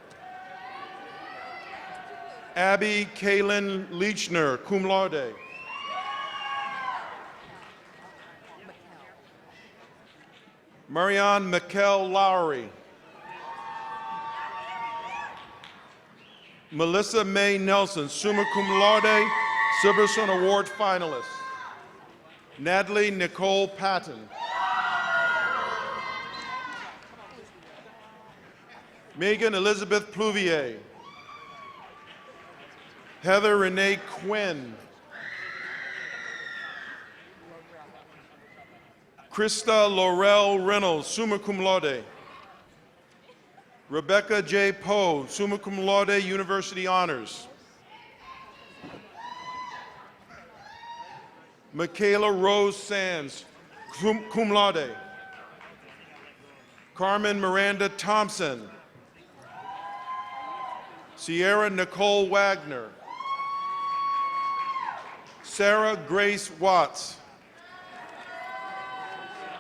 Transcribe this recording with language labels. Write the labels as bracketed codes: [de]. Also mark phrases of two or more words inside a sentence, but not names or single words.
[en] Abby Kaylin Leechner, [la] cum laude. [en] Marianne Mikkel Lowry. Melissa May Nelson, [la] summa cum laude, [en] Sibberson Award finalist. Natalie Nicole Patton. Megan Elizabeth Pluvier. Heather Renee Quinn. Krista Laurel Reynolds, [la] summa cum laude. [en] Rebecca J. Poe, [la] summa cum laude, [en] University Honors. Michaela Rose Sands, [la] cum laude. [en] Carmen Miranda Thompson. Sierra Nicole Wagner. Sarah Grace Watts.